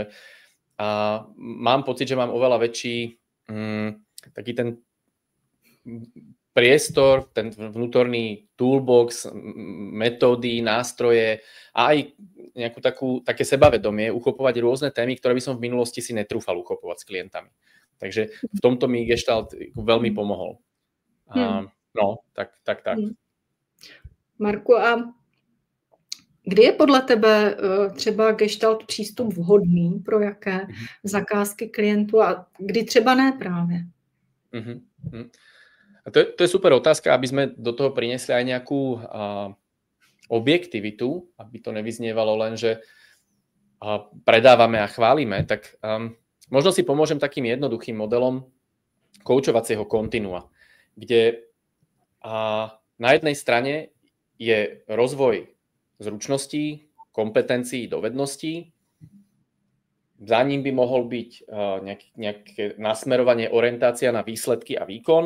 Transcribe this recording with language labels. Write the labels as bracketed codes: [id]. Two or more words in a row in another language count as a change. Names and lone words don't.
[sk] Že mám pocit, že mám oveľa väčší taký ten priestor, ten vnútorný toolbox, metódy, nástroje a aj nejakú také sebavedomie uchopovať rôzne témy, ktoré by som v minulosti si netrúfal uchopovať s klientami. Takže v tomto mi Gestalt veľmi pomohol. Tak. [cs] Marku, a kdy je podle tebe třeba Gestalt přístup vhodný pro jaké zakázky klientů a kdy třeba ne právě? [sk] A to je super otázka, aby sme do toho priniesli aj nejakú objektivitu, aby to nevyznievalo len, že predávame a chválime, tak možno si pomôžem takým jednoduchým modelom koučovacieho kontinua, kde na jednej strane je rozvoj zručností, kompetencií, dovedností za ním by mohol byť nejaké nasmerovanie, orientácia na výsledky a výkon.